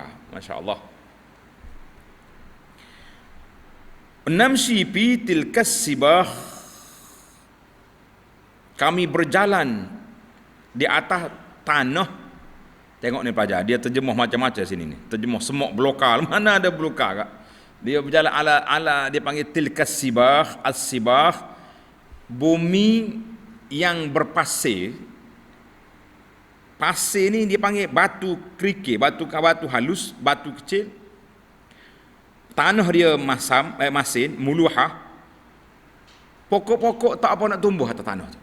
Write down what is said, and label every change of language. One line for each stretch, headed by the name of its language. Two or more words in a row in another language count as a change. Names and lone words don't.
Arabic: ما شاء الله. نمشي في تلك السباخ.
Malay: Kami berjalan di atas tanah. Tengok ni pelajar, dia terjemah macam-macam sini ni. Terjemah semok belokal, mana ada belokal kak. Dia berjalan ala dia panggil
Arabic: تلك السباخ,
Malay: as-sibah, bumi yang berpasir. Pasir ni dia panggil batu kerikil, batu halus, batu kecil. Tanah dia masin, muluhah. Pokok-pokok tak apa nak tumbuh atas tanah tu.